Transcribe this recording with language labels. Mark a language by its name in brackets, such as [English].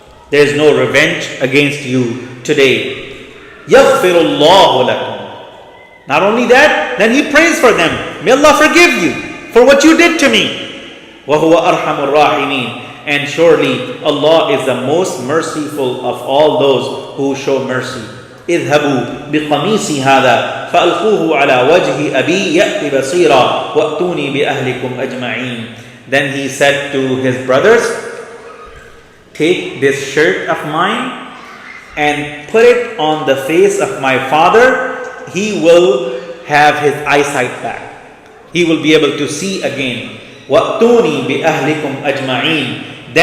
[English] There is no revenge against you today. [Arabic] يغفر الله لكم. [English] Not only that, then he prays for them. May Allah forgive you for what you did to me. [Arabic] وهو أرحم الراحمين. [English] And surely Allah is the most merciful of all those who show mercy. [Arabic] اذهبوا بقميصي هذا فألقوه على وجه أبي يأتي بصيرا وأتوني بأهلكم أجمعين. [English] Then he said to his brothers, take this shirt of mine and put it on the face of my father. He will have his eyesight back. He will be able to see again. [Arabic] وَأْتُونِي بِأَهْلِكُمْ أَجْمَعِينَ.